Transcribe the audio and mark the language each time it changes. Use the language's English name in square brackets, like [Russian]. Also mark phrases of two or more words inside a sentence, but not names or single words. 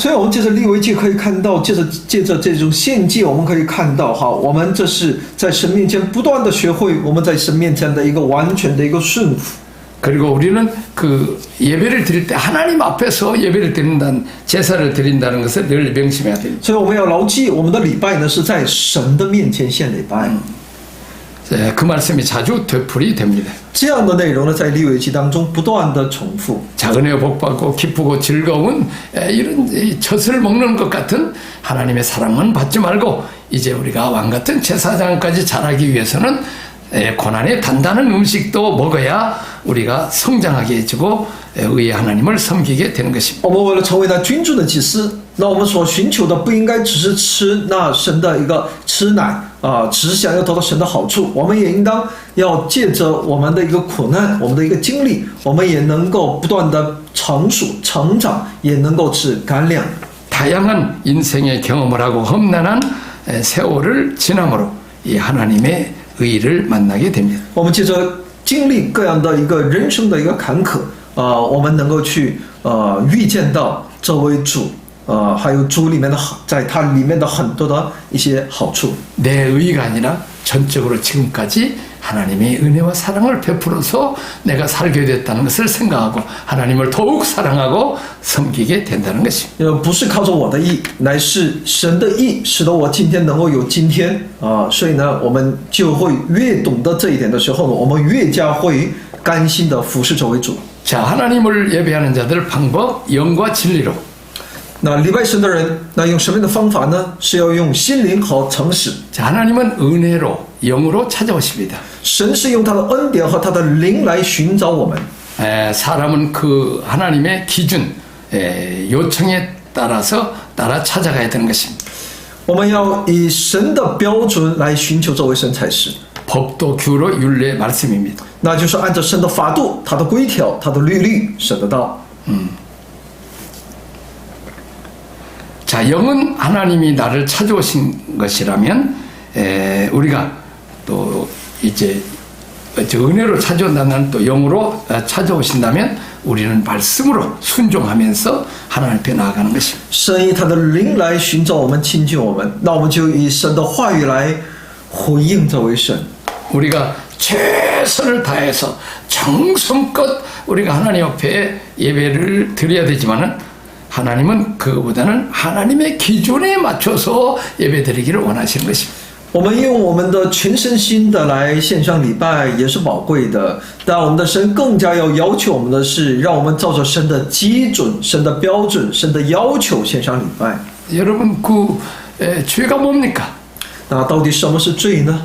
[Chinese] 所以我们借着利未记可以看到，借着这种献祭，我们可以看到哈，我们这是在神面前不断的学会我们在神面前的一个完全的一个顺服。 [Korean] 그리고 우리는 그 예배를 드릴 때 하나님 앞에서 예배를 드린다는 제사를 드린다는 것을 늘 명심해야 됩니다. [Chinese] 所以我们要牢记，我们的礼拜呢是在神的面前献礼拜。 [Korean] 그 말씀이 자주 되풀이 됩니다. [Chinese] 这样的内容呢，在利未记当中不断的重复。 [Korean] 은혜와 복받고 기쁘고 즐거운 이런 젖을 먹는 것 같은 하나님의 사랑은 받지 말고 이제 우리가 왕 같은 제사장까지 자라기 위해서는 고난의 단단한 음식도 먹어야 우리가 성장하게 해주고 의의 하나님을 섬기게 되는 것입니다. [Chinese] 我们为了成为那君主的祭司，那我们所寻求的不应该只是吃那神的一个吃奶啊，只是想要得到神的好处。我们也应当要借着我们的一个苦难，我们的一个经历，我们也能够不断的成熟成长，也能够吃干粮。 [Korean] 다양한 인생의 경험을 하고 험난한 세월을 지남으로 이 하나님의 의를 만나게 됩니다. [Chinese] 我们借着经历各样的一个人生的一个坎坷我们能够去遇见到这位主还有主里面的在他里面的很多的一些好处。 [Korean] 내 의가 아니라 전적으로 지금까지 하나님의 은혜와 사랑을 베풀어서 내가 살게 됐다는 것을 생각하고 하나님을 더욱 사랑하고 섬기게 된다는 것입니다. [Chinese] 不是靠着我的义，乃是神的义，使得我今天能够有今天所以呢，我们就会越懂得这一点的时候呢，我们越加会甘心的服侍这位主。 [Korean] 자, 하나님을 예배하는 자들 방법 영과 진리로. [Chinese] 那礼拜神的人，那用什么样的方法呢？是要用心灵和诚实。 [Korean] 자, 하나님은 은혜로 영으로 찾아오십니다. [Chinese] 神是用他的恩典和他的灵来寻找我们。 [Korean] 사람은 그 하나님의 기준, 요청에 따라서 따라 찾아가야 되는 것입니다. [Chinese] 我们要以神的标准来寻求这位神才是。 [Korean] 법도 규로 율례 말씀입니다. [Chinese] 那就是按照神的法度、他的规条、他的律例、神的道。 [Korean] 자, 영은 하나님이 나를 찾아오신 것이라면 우리가 또 이제 은혜로 찾아온다는 또 영으로 찾아오신다면 우리는 말씀으로 순종하면서 하나님 앞에 나아가는 것입니다. [Chinese] 神以他的灵来寻找我们、亲近我们，那我们就以神的话语来回应这位神。 [Korean] 우리가 최선을 다해서 정성껏 우리가 하나님 앞에 예배를 드려야 되지만은 하나님은 그거보다는 하나님의 기준에 맞춰서 예배드리기를 원하시는 것입니다. [Chinese] 我们用我们的全身心的来献上礼拜也是宝贵的，但我们的神更加要求我们的是，让我们照着神的基准、神的标准、神的要求献上礼拜。 [Korean] 여러분 죄가 뭡니까? [Chinese] 那到底什么是罪呢？